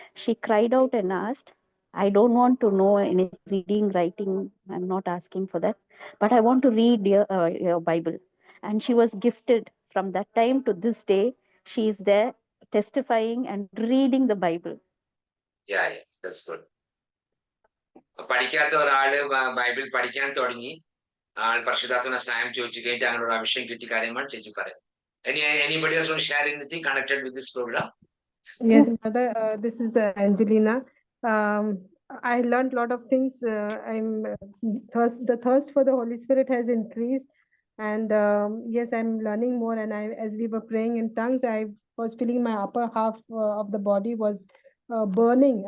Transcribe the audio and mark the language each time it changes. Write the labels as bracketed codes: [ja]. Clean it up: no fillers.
[en] She cried out and asked, I don't want to know any reading, writing. I'm not asking for that, but I want to read your Bible. And she was gifted. From that time to this day, she is there testifying and reading the Bible. Yeah, that's good. [ml] പഠിക്കാത്ത ഒരാള് Bible പഠിക്കാൻ തുടങ്ങി, ആൾ പരിശുദ്ധാത്മ സഹായം ചോദിച്ചു കഴിഞ്ഞിട്ട് അങ്ങനെ ഒരു അഭിഷേകം കിട്ടിയ കാര്യമാണ് ചേച്ചി പറയുന്നത്. [en] Anybody else want to share anything connected with this program? Yes, brother. This is Angelina. I learned a lot of things. The thirst for the Holy Spirit has increased, and yes, I'm learning more. And as we were praying in tongues, I was feeling my upper half of the body was burning.